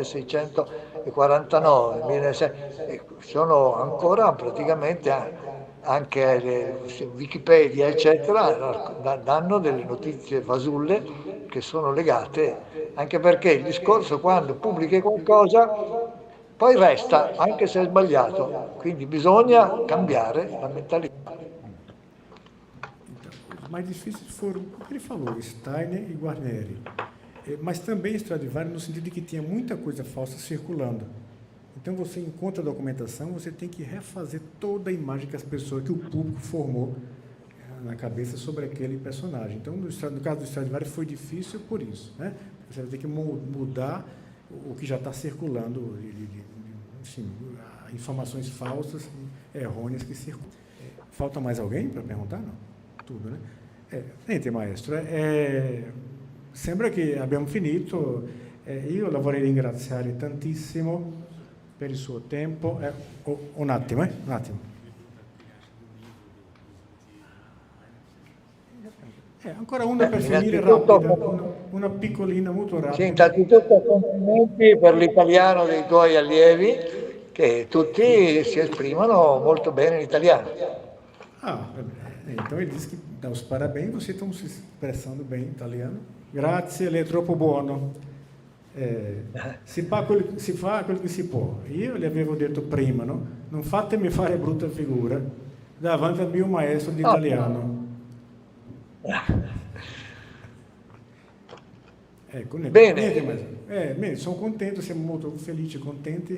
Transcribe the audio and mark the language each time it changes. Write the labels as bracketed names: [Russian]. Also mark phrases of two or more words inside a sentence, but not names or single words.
[Italian] 1649, 1600, sono ancora praticamente anche Wikipedia eccetera danno delle notizie fasulle che sono legate, anche perché il discorso quando pubblichi qualcosa poi resta anche se è sbagliato, quindi bisogna cambiare la mentalità. [Portuguese] Então, os mais difíceis foram, o que ele falou, Steiner e Guarneri. Mas também Stradivari no sentido de que tinha muita coisa falsa circulando. Então você encontra a documentação, você tem que refazer toda a imagem que as pessoas, que o público formou na cabeça sobre aquele personagem. Então, no caso do Stradivari foi difícil por isso, né? Você vai ter que mudar o que já está circulando, enfim, informações falsas, errôneas que circulam. Falta mais alguém para perguntar? Não? Tudo, né? [Italian] Niente, maestro. Sembra che abbiamo finito. Io la vorrei ringraziare tantissimo per il suo tempo. Un attimo, un attimo. Ancora una per finire rapida, una piccolina, molto rapida. Sì, innanzitutto complimenti per l'italiano dei tuoi allievi, che tutti si esprimono molto bene in italiano. [Portuguese] Então ele disse que dá os parabéns, vocês estão se expressando bem em italiano. [Italian] Grazie, lei è troppo buono. Si fa quello che si può. Io le avevo detto prima, no? Non fatemi fare brutta figura davanti al mio maestro di italiano. Ecco, bene, sono contento, siamo molto felici e contenti.